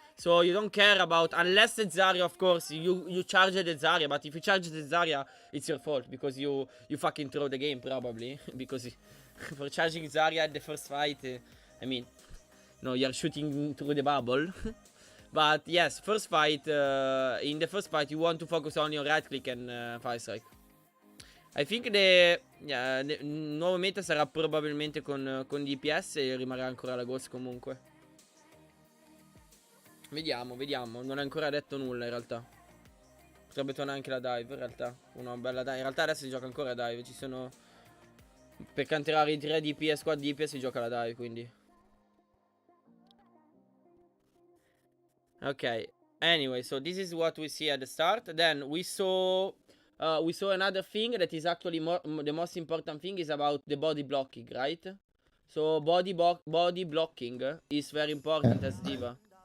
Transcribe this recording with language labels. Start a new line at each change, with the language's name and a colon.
English: So you don't care about, unless the Zarya, of course, you charge the Zarya, but if you charge the Zarya, it's your fault, because you fucking throw the game, probably. Because for charging Zarya at the first fight, I mean, no, you're shooting through the bubble. But yes, first fight, in the first fight, you want to focus only on right click and fire strike. I think the
Italian: nuovo meta sarà probabilmente con DPS e rimarrà ancora la Ghost comunque. Vediamo, non è ancora detto nulla in realtà. Potrebbe tornare anche la dive in realtà. Una bella dive. In realtà adesso si gioca ancora a dive. Ci sono... Per canterare i 3 DPS, 4 DPS si gioca la dive, quindi. Ok.
English: Anyway, so this is what we see at the start. Then we saw another thing that is actually the most important thing is about the body blocking, right? So body blocking is very important as diva.